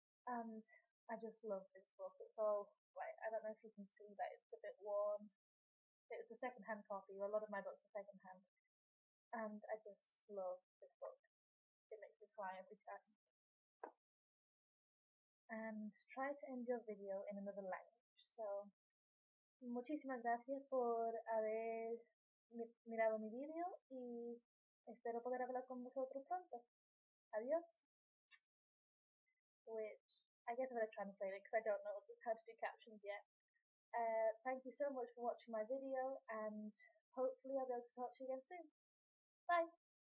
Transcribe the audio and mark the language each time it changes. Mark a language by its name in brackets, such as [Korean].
[English] And I just love this book. It's all like, I don't know if you can see that it's a bit worn. It's a second-hand copy. A lot of my books are second-hand, and I just love this book. It makes me cry every time. And try to end your video in another language. [Spanish] So, muchísimas gracias por haber mirado mi video y espero poder hablar con vosotros pronto. Adiós. [English] Which I guess I'm going to translate it because I don't know how to do captions yet. Thank you so much for watching my video, and hopefully I'll be able to talk to you again soon. Bye!